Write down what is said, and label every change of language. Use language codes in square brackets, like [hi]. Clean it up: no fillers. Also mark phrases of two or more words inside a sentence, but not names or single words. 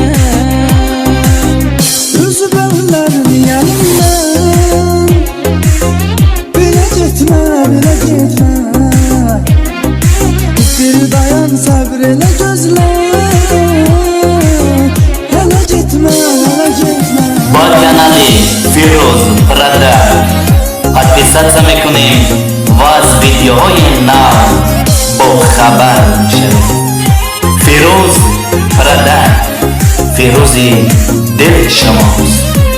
[az] Üzüb əllərini əlimdən, belə getmə, belə getmə. Bir dayan, səbr elə gözlə, hələ getmə, hələ getmə. [fa] با کانالی فیروز پرادک подписаться میکنیم و از ویدیوهای نو با خبر میشویم. فیروز پرادک، فیروزی دل شماست.